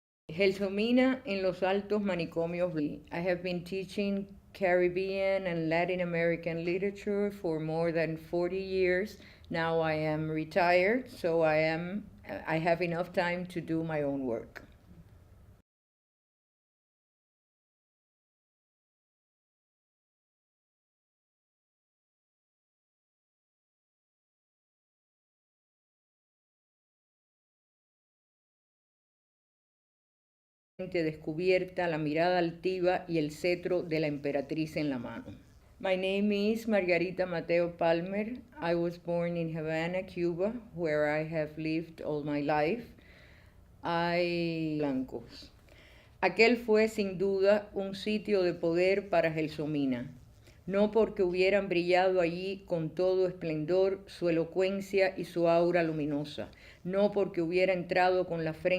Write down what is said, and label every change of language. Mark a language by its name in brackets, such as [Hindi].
[Spanish] Gelsomina en los altos manicomios. [English] I have been teaching Caribbean and Latin American literature for more than 40 years. Now I am retired, so I have enough time to do my own work. [Spanish] Descubierta, la mirada altiva y el cetro de la emperatriz en la mano. [English] My name is Margarita Mateo Palmer. I was born in Havana, Cuba, where I have lived all my life. [Spanish] Blancos. Aquel fue sin duda un sitio de poder para Gelsomina, no porque hubieran brillado allí con todo esplendor su elocuencia y su aura luminosa, no porque hubiera entrado con la frente